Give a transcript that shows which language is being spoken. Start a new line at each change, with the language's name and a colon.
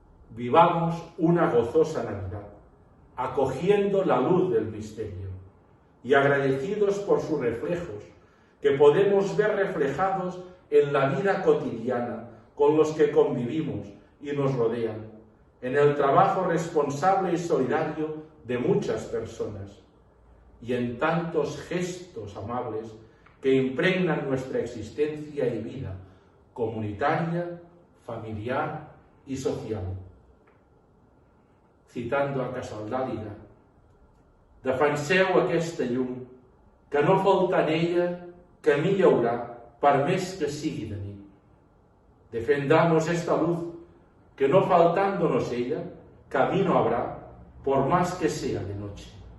Spanish: Vivamos una gozosa Navidad, acogiendo la luz del misterio y agradecidos por sus reflejos, que podemos ver reflejados en la vida cotidiana con los que convivimos y nos rodean, en el trabajo responsable y solidario de muchas personas y en tantos gestos amables que impregnan nuestra existencia y vida comunitaria, familiar y social. Citando a
Catalan: Casaldàliga, defenseu aquesta llum, que no falta en ella camí hi haurà per més que sigui de nit.
Spanish: Defendamos esta luz, que no faltándonos ella, camino habrá, por más que sea de noche.